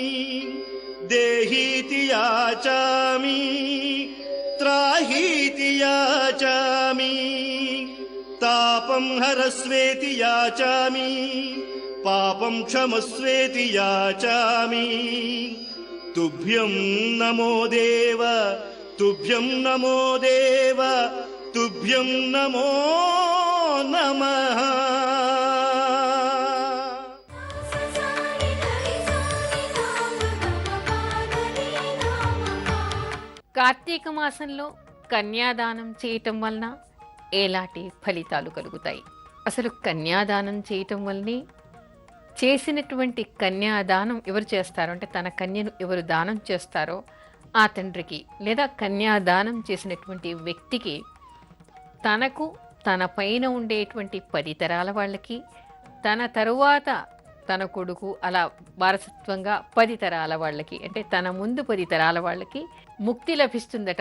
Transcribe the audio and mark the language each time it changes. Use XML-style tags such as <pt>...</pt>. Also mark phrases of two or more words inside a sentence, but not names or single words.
<sa>देहीति याचामि त्राहीति याचामि तापं हरस्वेति याचामि पापं क्षमस्वेति याचामि तुभ्यं नमो देव तुभ्यं नमो देव तुभ्यं नमो नमः.</sa> <te>కార్తీక మాసంలో కన్యాదానం చేయటం వలన ఎలాంటి ఫలితాలు కలుగుతాయి? అసలు కన్యాదానం చేయటం వల్లనే చేసినటువంటి కన్యాదానం ఎవరు చేస్తారో, అంటే తన కన్యను ఎవరు దానం చేస్తారో ఆ తండ్రికి లేదా కన్యాదానం చేసినటువంటి వ్యక్తికి తనకు తన పైన ఉండేటువంటి 10 తరాల వాళ్ళకి, తన తరువాత తన కొడుకు, అలా వారసత్వంగా 10 తరాల వాళ్ళకి, అంటే తన ముందు 10 తరాల వాళ్ళకి ముక్తి లభిస్తుందట.</te>